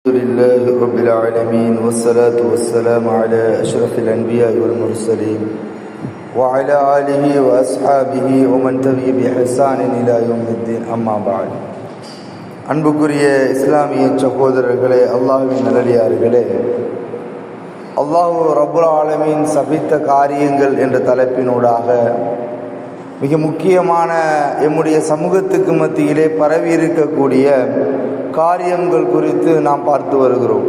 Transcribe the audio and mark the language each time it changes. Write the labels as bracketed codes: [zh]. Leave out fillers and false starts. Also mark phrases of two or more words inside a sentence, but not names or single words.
[ar] الحمد لله رب العالمين والصلاة والسلام على أشرف الأنبياء والمرسلين وعلى آله وأصحابه ومن تبعهم بإحسان إلى يوم الدين أما بعد. [ta] அன்புக்குரிய இஸ்லாமிய சகோதரர்களே, அல்லாஹ்வின் நல்லடியார்களே, [ar] الله رب العالمين [ta] சபித்த காரியங்கள் என்ற தலைப்பினூடாக மிக முக்கியமான எம்முடைய சமூகத்துக்கு மத்தியிலே பரவி இருக்கக்கூடிய காரியங்கள் குறித்து நாம் பார்த்து வருகிறோம்.